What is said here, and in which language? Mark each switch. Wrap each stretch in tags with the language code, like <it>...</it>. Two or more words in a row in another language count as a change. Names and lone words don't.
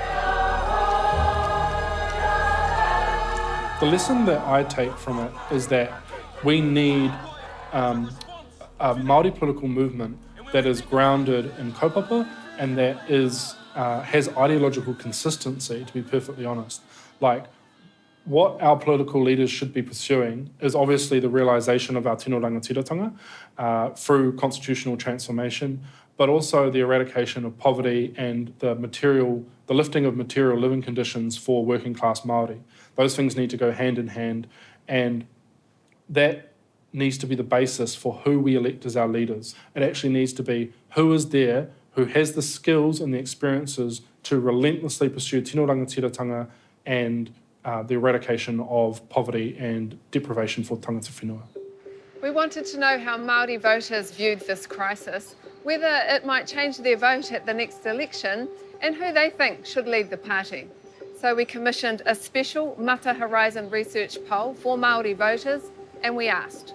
<en>The lesson that I take from it is that we need a Māori political movement that is grounded in kaupapa and that has ideological consistency, to be perfectly honest. Like, what our political leaders should be pursuing is obviously the realisation of our</en> <mi>tino rangatiratanga</mi> <en>through constitutional transformation, but also the eradication of poverty and the lifting of material living conditions for working class Māori. Those things need to go hand in hand, and that needs to be the basis for who we elect as our leaders. It actually needs to be who is there, who has the skills and the experiences to relentlessly pursue</en> <mi>tino rangatiratanga</mi> <en>and the eradication of poverty and deprivation for</en> <mi>tangata whenua.</mi> <en>We wanted to know how Māori voters viewed this crisis, whether it might change their vote at the next election, and who they think should lead the party. So we commissioned a special Mata Horizon research poll for Māori voters, and we asked,</en>